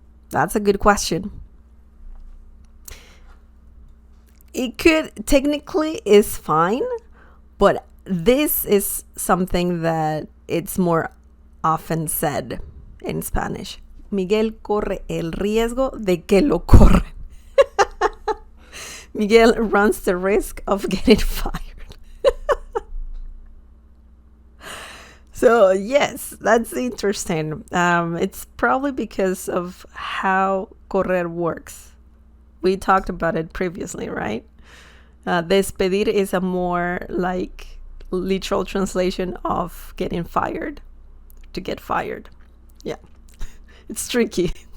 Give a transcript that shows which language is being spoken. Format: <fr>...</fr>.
<en>That's a good question. It could technically is fine, but this is something that it's more often said in Spanish.</en> <es>Miguel corre el riesgo de que lo corren.</es> <en>Miguel runs the risk of getting fired. So yes, that's interesting. It's probably because of how correr works. We talked about it previously, right? Despedir is a more like literal translation of getting fired, to get fired. Yeah, it's tricky.</en>